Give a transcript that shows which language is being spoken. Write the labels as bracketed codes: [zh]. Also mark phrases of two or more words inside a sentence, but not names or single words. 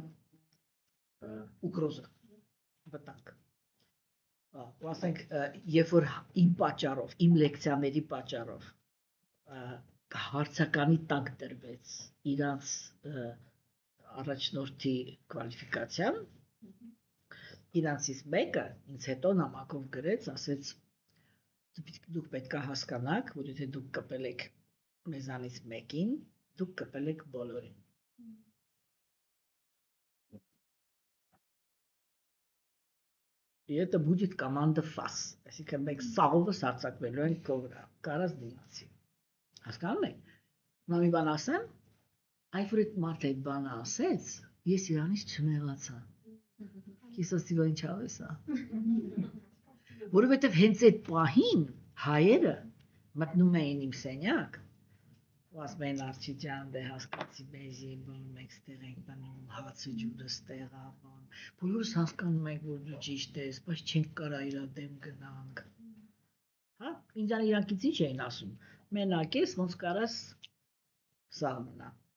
[hy] ուգրոզը վտանգ։ Ու ասենք, երբ որ իմ պատճառով, իմ լեկցիաների պատճառով հարցականի տակ դրվեց իրանց առաջնորդի կվալիֆիկացիան իրանցից մեկը ինձ հետո նամակով գրեց ասեց դուք պետք է հասկանաք որ եթե դուք կպել եք մեզանից մեկին դուք կպել եք բոլորին [ru] И это будет команда ФАС [hy] այսինքն մենք սաղովս հարձակվելու ենք քո վրա կարած դիմացի Հասկանում եք նա մի բան ասեմ այ որ այդ մարդը այդ բանը ասեց ես իրանից չնեղացա Ես ասի որ ինչ ավեսա որովհետև հենց այդ պահին հայերը մտնում էին իմ սենյակ ու ասում էին Արչի ջան դե հասկացի մեզի բան մենք ստեղ ենք բանում հացը ջուրը ստեղ է բան բոլորս հասկանում ենք որ դու ճիշտ ես բայց չենք կարա իրա դեմ գնանք հա ինձ իրանքից ինչ էին ասում մենակ ես ոնց կարաս սա մնա